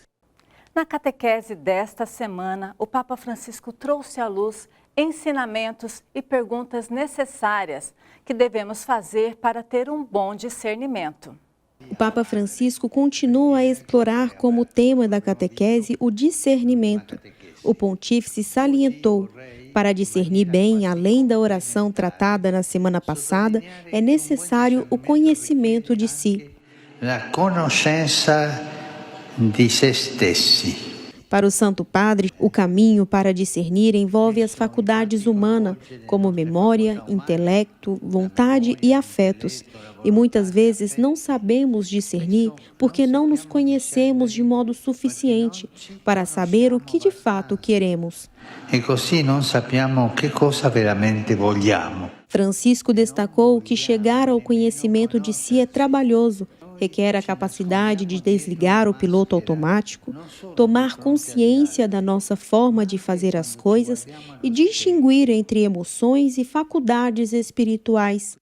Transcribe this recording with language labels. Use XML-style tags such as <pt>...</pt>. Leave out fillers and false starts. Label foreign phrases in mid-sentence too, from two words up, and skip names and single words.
<pt>Na catequese desta semana, o Papa Francisco trouxe à luz ensinamentos e perguntas necessárias que devemos fazer para ter um bom discernimento. O Papa Francisco continua a explorar como tema da catequese o discernimento. O pontífice salientou: para discernir bem, além da oração tratada na semana passada, é necessário o conhecimento de si.</pt> <it>La conoscenza di se stessi.</it> <pt>Para o Santo Padre, o caminho para discernir envolve as faculdades humanas, como memória, intelecto, vontade e afetos. E muitas vezes não sabemos discernir porque não nos conhecemos de modo suficiente para saber o que de fato queremos.</pt> <it>E così non sappiamo che cosa veramente vogliamo.</it> <pt>Francisco destacou que chegar ao conhecimento de si é trabalhoso, requer a capacidade de desligar o piloto automático, tomar consciência da nossa forma de fazer as coisas e distinguir entre emoções e faculdades espirituais.</pt>